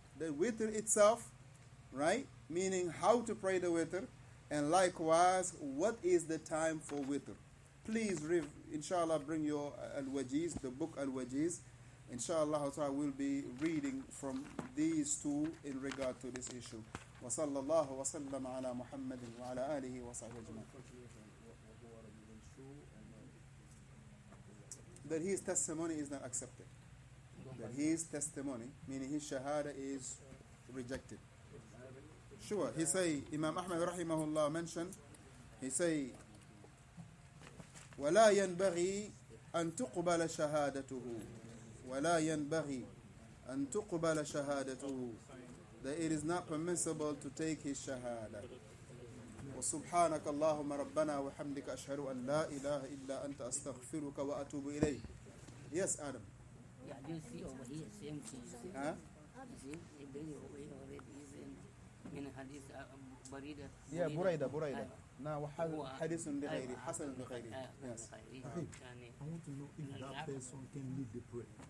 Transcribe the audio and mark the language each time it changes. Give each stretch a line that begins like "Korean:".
English: The witr itself, right? Meaning how to pray the witr, and likewise what is the time for witr. Please, inshallah, bring your al-wajiz, the book al-wajiz. Inshallah, we'll be reading from these two in regard to this issue.
Arabic: وصلى الله وسلم على محمد وعلى آله وصحبه أجمعين.
English: That his testimony is not accepted. That his testimony, meaning his shahada, is rejected. Sure, he say, Imam Ahmad rahimahullah mentioned, he say,
Arabic: ولا ينبغي أن تقبل شهادته
English: ولا ينبغي أن تقبل شهادته, that it is not permissible to take his shahada.
Arabic: وسبحانك اللهم ربنا وحمدك أشهد أن لا إله إلا أنت أستغفرك وأتوب إليك.
English: Yes, Adam. Yeah, do you see over here, same thing. Huh? You see, it brings over here already is in hadith Buraidah. Yeah, Buraidah.
Arabic: Now, حديث لغيره, حسن لغيره.
English: Yes. I want to know if that person can lead the prayer.